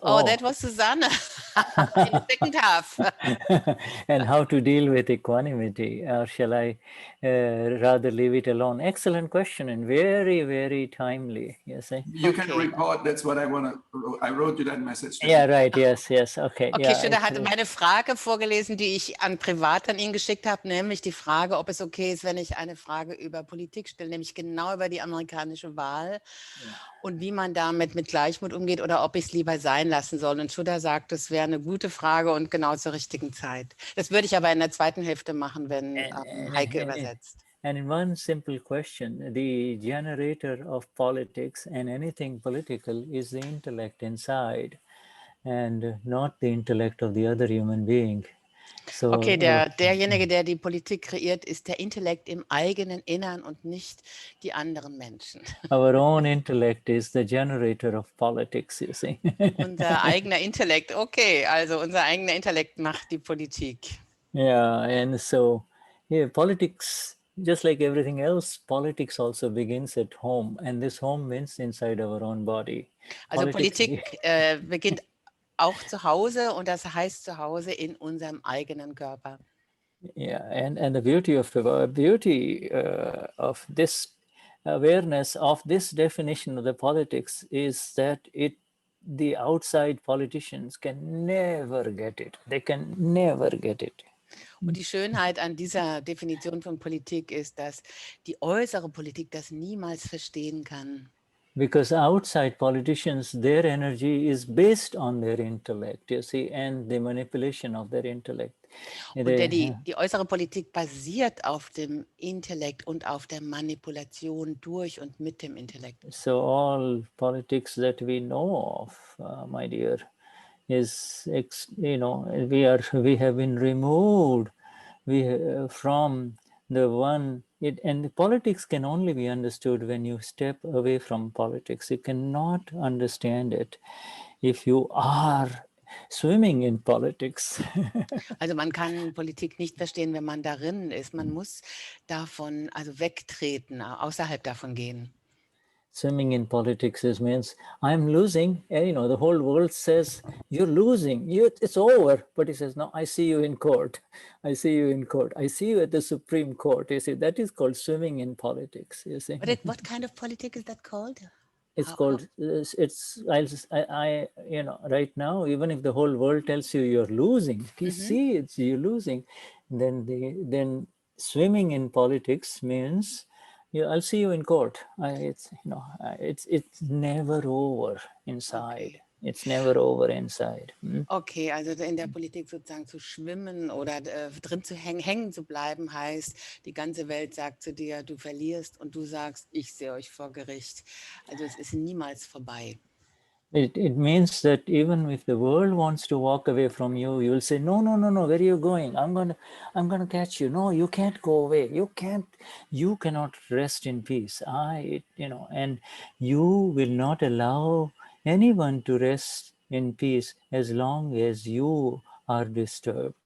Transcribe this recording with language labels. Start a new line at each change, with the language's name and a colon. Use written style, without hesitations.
English: Oh, that was Susanne in the second half. And how to deal with equanimity, or shall I rather leave it alone? Excellent question and very, very timely. Yes, you can record. That's what I wrote you that message. Yeah, right. Yes. Okay.
German: Okay, Shuddha hatte meine Frage vorgelesen, die ich privat an ihn geschickt habe, nämlich die Frage, ob es okay ist, wenn ich eine Frage über Politik stelle, nämlich genau über die amerikanische Wahl und wie man damit mit Gleichmut umgeht oder ob ich es lieber sein lassen soll. Und Shuddha sagt, das wäre eine gute Frage und genau zur richtigen Zeit. Das würde ich aber in der zweiten Hälfte machen, wenn Heike übersetzt.
English: And in one simple question, the generator of politics and anything political is the intellect inside and not the intellect of the other human being. So,
German: okay, derjenige, der die Politik kreiert, ist der Intellekt im eigenen Innern und nicht die anderen Menschen.
English: Our own intellect is the generator of politics, you see.
German: Unser eigener Intellekt, okay, also unser eigener Intellekt macht die Politik.
English: Yeah, and so politics, just like everything else, politics also begins at home, and this home means inside our own body.
German: Also Politik beginnt auch zu Hause und das heißt zu Hause in unserem eigenen Körper.
English: Yeah, and the beauty of this awareness of this definition of the politics is that the outside politicians can never get it. They can never get it.
German: Und die Schönheit an dieser Definition von Politik ist, dass die äußere Politik das niemals verstehen kann.
English: Because outside politicians, their energy is based on their intellect, you see, and the manipulation of their intellect.
German: Und die äußere Politik basiert auf dem Intellekt und auf der Manipulation durch und mit dem Intellekt.
English: So all politics that we know of, my dear, is we have been removed from the one. And the politics can only be understood when you step away from politics. You cannot understand it if you are swimming in politics.
German: Also man kann Politik nicht verstehen, wenn man darin ist. Man muss davon also wegtreten, außerhalb davon gehen.
English: Swimming in politics means I'm losing. The whole world says you're losing. It's over. But he says, no, I see you in court. I see you in court. I see you at the Supreme Court. You see, that is called swimming in politics. You see, What kind of politics is that called? it's called. Right now, even if the whole world tells you you're losing, you see it's you're losing. Then swimming in politics means. Yeah, I'll see you in court. It's never over inside. Okay. It's never over inside.
German: Okay, also in der Politik sozusagen zu schwimmen oder drin zu hängen zu bleiben heißt, die ganze Welt sagt zu dir, du verlierst und du sagst, ich sehe euch vor Gericht. Also es ist niemals vorbei.
English: It means that even if the world wants to walk away from you, you'll say, no, where are you going? I'm gonna catch you. No, you can't go away. You cannot rest in peace. And you will not allow anyone to rest in peace as long as you are disturbed.